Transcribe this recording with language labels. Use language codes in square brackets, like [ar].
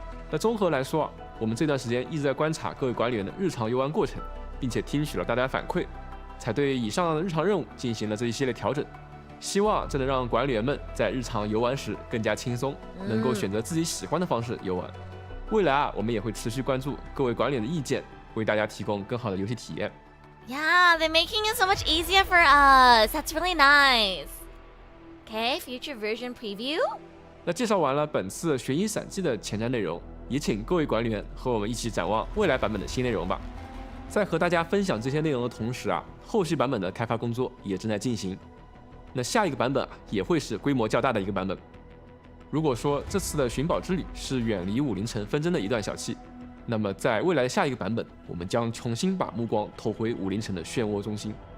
[zh] 那综合来说啊，我们这段时间一直在观察各位管理员的日常游玩过程，并且听取了大家反馈，才对以上的日常任务进行了这一系列调整。希望这能让管理员们在日常游玩时更加轻松，能够选择自己喜欢的方式游玩。未来啊，我们也会持续关注各位管理员的意见，为大家提供更好的游戏体验。 [en] Yeah, they're making it so much easier for us. That's really nice. Okay, future version preview. [zh] 那介绍完了本次悬疑散记的前瞻内容，也请各位管理员和我们一起展望未来版本的新内容吧。在和大家分享这些内容的同时啊，后续版本的开发工作也正在进行。那下一个版本也会是规模较大的一个版本。如果说这次的寻宝之旅是远离武陵城纷争的一段小憩，那么在未来的下一个版本，我们将重新把目光投回武陵城的漩涡中心。